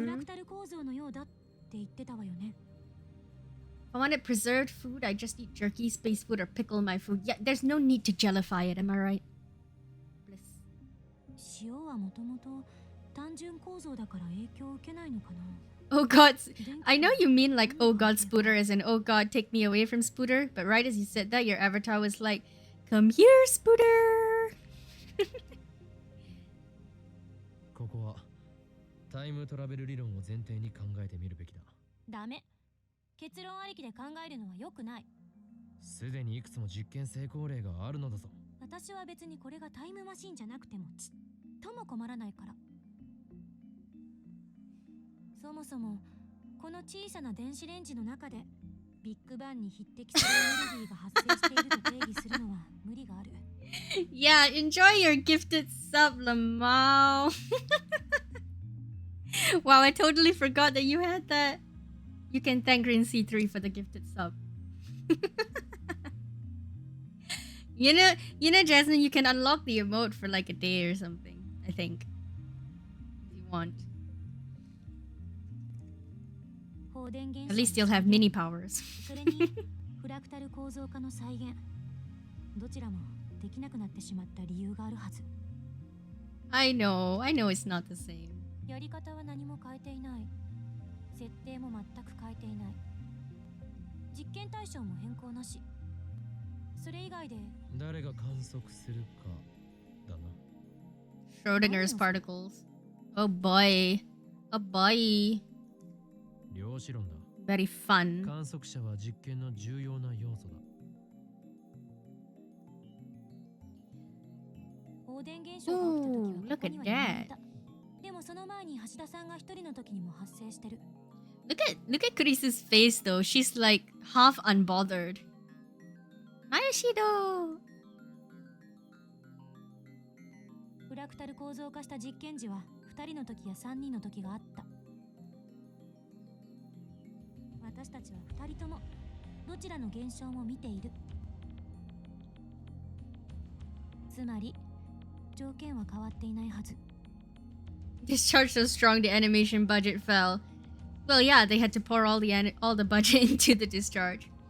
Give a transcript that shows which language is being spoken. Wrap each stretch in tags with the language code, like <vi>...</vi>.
<ja>フラクタル構造のようだって言ってたわよね。</ja> <en>If I wanted preserved food, I just eat jerky, space food, or pickle my food. Yeah, there's no need to jellify it, am I right? Bliss.</en> <ja>塩はもともと単純構造だから影響を受けないのかな</ja> <en>Oh god, I know you mean like, oh god, Spooter, as in, oh god, take me away from Spooter. But right as you said that, your avatar was like, come here, Spooter!</en> <ja>ここはタイムトラベル理論を前提に考えてみるべきだ。ダメ。結論ありきで考えるのは良くない。すでにいくつも実験成功例があるのだぞ。私は別にこれがタイムマシンじゃなくてもちっとも困らないから。そもそもこの小さな電子レンジの中でビッグバンに匹敵するエネルギーが発生していると定義するのは無理がある。</ja> <en>Yeah, enjoy your gifted sub, Lamau. Wow, I totally forgot that you had that. You can thank Green C3 for the gifted sub. you know, Jasmine, you can unlock the emote for like a day or something, I think. If you want. At least you'll have mini powers.</en> <ja>フラクタル構造化の再現。どちらもできなくなってしまった理由があるはず。</ja> <en>I know it's not the same.</en> <ja>やり方は何も変えていない。設定も全く変えていない。実験対象も変更なし。それ以外で誰が観測するかだな。</ja> <en>Schrodinger's particles. Oh boy. Oh boy.</en> <ja>量子論だ。</ja> <en>Very fun.</en> <ja>観測者は実験の重要な要素だ。放電現象が起きた時は</ja> <en>look at that.</en> <ja>でもその前に橋田さんが一人の時にも発生してる。</ja> <en>Look at Chris's face though. She's like half unbothered. Ayashido.</en> <ja>フラクタル構造化した実験時は2人の時や3人の時があった。私たちは2人ともどちらの現象も見ている。つまり条件は変わっていないはず。</ja> <en>Discharge so strong the animation budget fell. Well, yeah, they had to pour all the budget into the discharge.</en>